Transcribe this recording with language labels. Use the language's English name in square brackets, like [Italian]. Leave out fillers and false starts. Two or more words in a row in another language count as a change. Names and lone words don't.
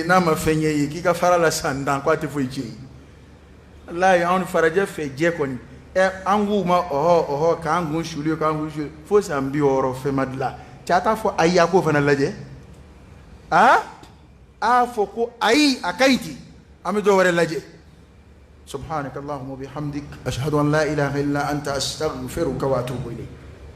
[Bambara] n'a ma fɛn ɲɛ ye k'i ka fara la san 10 ko a tɛ foyi tiɲɛ walayi anw farajɛ fɛ jɛ kɔni an k'u ma ɔhɔ k'an kun suli fo san 60 fɛn ma dilan cɛ a t'a fɔ ayi a k'o fana lajɛ a fɔ ko ayi a ka ɲi ten an bɛ dɔ wɛrɛ lajɛ [Arabic] سبحانك اللهم وبحمدك أشهد أن لا إله إلا أنت أستغفرك وأتوب إليك